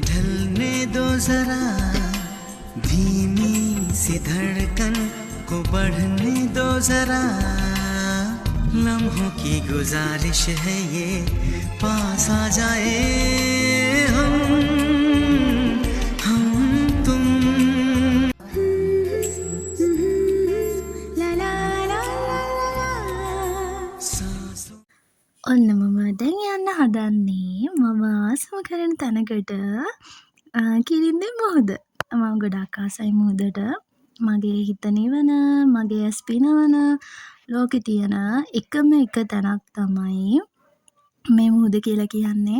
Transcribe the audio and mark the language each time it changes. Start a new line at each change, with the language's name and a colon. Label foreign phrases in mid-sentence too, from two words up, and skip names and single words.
Hindi: ढलने दो जरा धीमी सी धड़कन को बढ़ने दो जरा लम्हों की गुजारिश है ये पास आ जाए हम तुम सांसों
Sinhala: ඔන්න මම දැන් යන්න හදන්නේ මම ආසම කරන තැනකට කිරින්දේ මුහුද. මම ගොඩක් ආසයි මුහුදට. මගේ හිත නිවන, මගේ ඇස් පිනවන, ලෝකේ තියෙන එකම එක තැනක් තමයි මේ මුහුද කියලා කියන්නේ.